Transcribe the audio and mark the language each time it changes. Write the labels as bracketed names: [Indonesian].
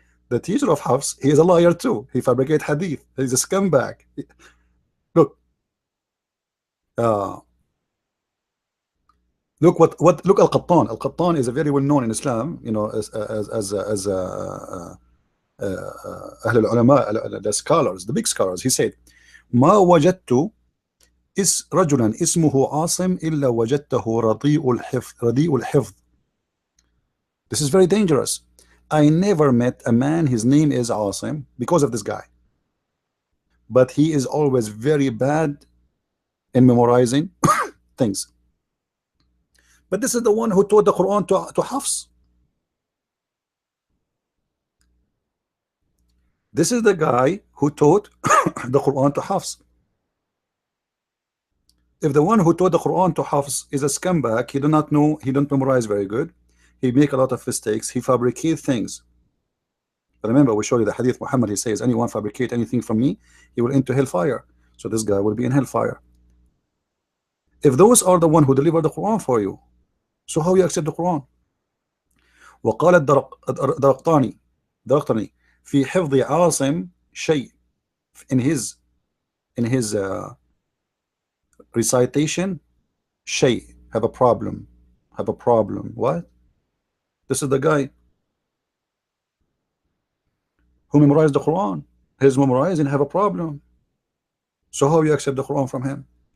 [English] The teacher of Hafs, he is a liar too. He fabricates hadith. He's a scumbag. Look, look Al-Qattan. Al-Qattan is a very well known in Islam, you know, as [Arabic] أهل العلماء, [English] the scholars, the big scholars. He said, [Arabic] ما وجدت رجلا اسمه عاصم إلا وجدته رديء الحفظ. [English] This is very dangerous. I never met a man, his name is Asim, because of this guy. But he is always very bad in memorizing things. But this is the one who taught the Quran to Hafs. This is the guy who taught the Quran to Hafs. If the one who taught the Quran to Hafs is a scumbag, he do not know, he don't memorize very good, he make a lot of mistakes, he fabricate things. But remember, we show you the hadith Muhammad, he says, anyone fabricate anything from me, he will enter hellfire. So this guy will be in hellfire. If those are the one who deliver the Quran for you, so how you accept the Quran? [Arabic] وقال الدرقطاني في حفظ عاصم شيء, [English] in his recitation, [Arabic] شيء, [English] have a problem. What? This is the guy who memorized the Quran. His memorizing have a problem. So how you accept the Quran from him?